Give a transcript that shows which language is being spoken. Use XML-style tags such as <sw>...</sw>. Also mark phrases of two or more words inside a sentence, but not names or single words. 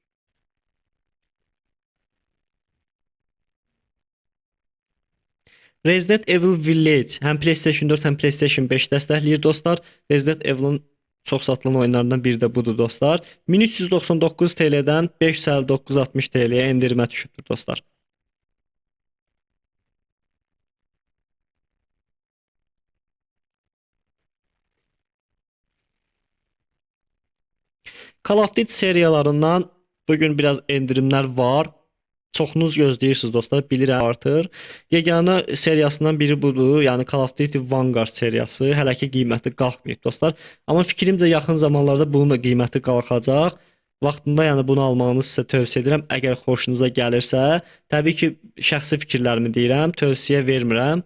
<az>Resident Evil Village həm PlayStation 4, həm PlayStation 5 dəstəkləyir dostlar. Resident Evil'ın çox satılan oyunlarından biri də budur dostlar. 1399 TL-dən 559.60 TL-yə endirimə düşübdür dostlar. Call of Duty seriyalarından bugün biraz endirimlər var. Çoxunuz gözləyirsiniz dostlar, bilirəm artır. Yeganə seriyasından biri budur, yəni Call of Duty Vanguard seriyası. Hələ ki qiyməti qalxmayıb dostlar. Amma fikrimcə yaxın zamanlarda bunun da qiyməti qalxacaq. Vaxtında yəni bunu almağınızı sizə tövsiyə edirəm. Əgər xoşunuza gəlirsə, təbii ki, şəxsi fikirlərimi deyirəm, tövsiyə vermirəm.</az>